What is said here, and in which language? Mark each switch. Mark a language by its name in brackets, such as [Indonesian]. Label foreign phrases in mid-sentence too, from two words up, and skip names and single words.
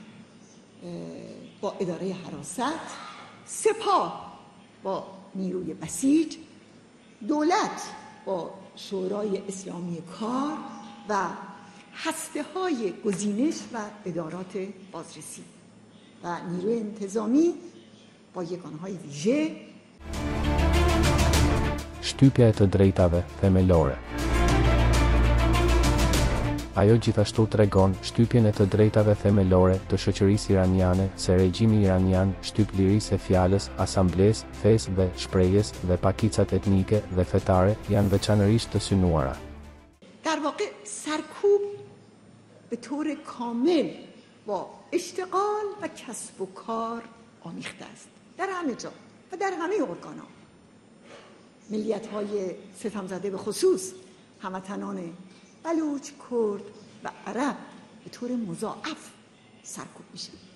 [Persian] با اداره حراست، سپاه با نیروی بسیج، دولت با شورای اسلامی کار و هسته‌های گزینش و ادارات بازرسی و نیروی انتظامی با یگانه‌های ویژه. [Albanian] Shtypja e të drejtave themelore. Ajo gjithashtu tregon shtypjen e të drejtave themelore të shoqërisë iraniane, se regjimi iranian shtyp lirisë e fjalës, asamblesë, fesë dhe shprehjes dhe pakicat etnike dhe fetare janë veçanërisht të synuara. [Persian] در واقع سرکوب به طور کامل با اشتغال و کسب و کار آمیخته است در همه جا و در همه ارگان‌ها. ملیت‌های ستمزده به خصوص هموطنان بلوچ، کرد و عرب به طور مضاعف سرکوب میشن.